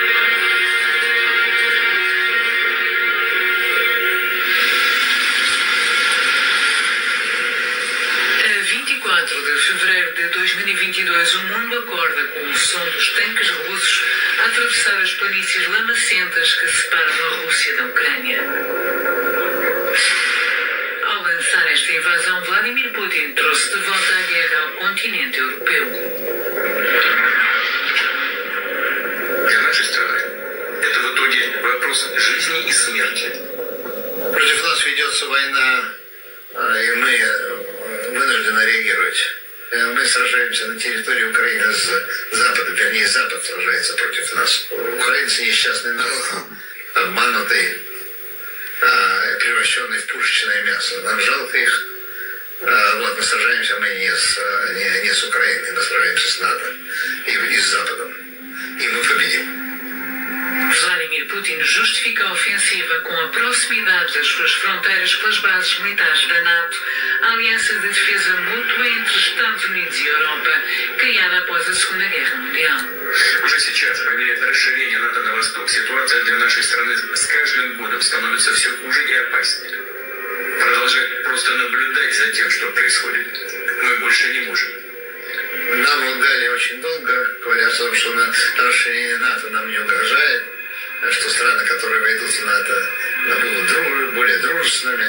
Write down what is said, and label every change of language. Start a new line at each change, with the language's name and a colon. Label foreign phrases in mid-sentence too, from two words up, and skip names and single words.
Portuguese: A 24 de fevereiro de 2022, o mundo acorda com o som dos tanques russos a atravessar as planícies lamacentas que separam a Rússia da Ucrânia. Ao lançar esta invasão, Vladimir Putin trouxe de volta a guerra ao continente europeu.
Russian: Для нашей страны это в итоге вопрос жизни и смерти. Против нас ведется война, и мы вынуждены реагировать. Мы сражаемся на территории Украины с Запада, вернее, Запад сражается против нас. Украинцы несчастный народ, обманутый, превращенный в пушечное мясо. Нам жалко их. Вот, мы сражаемся мы не с Украиной, мы сражаемся с НАТО и с Западом. И мы победим.
Portuguese: Vladimir Putin justifica a ofensiva com a proximidade das suas fronteiras com as bases militares da NATO, a aliança de defesa mútua entre Estados Unidos e Europa, criada após a Segunda Guerra Mundial.
Russian: Уже сейчас, по мере расширения НАТО на восток, ситуация для нашей страны с каждым годом становится все хуже и опаснее. Продолжать просто наблюдать за тем, что происходит, мы больше не можем. Нам лгали очень долго, говоря о том, что расширение НАТО нам не угрожает, что страны, которые войдут в НАТО, будут более дружественными.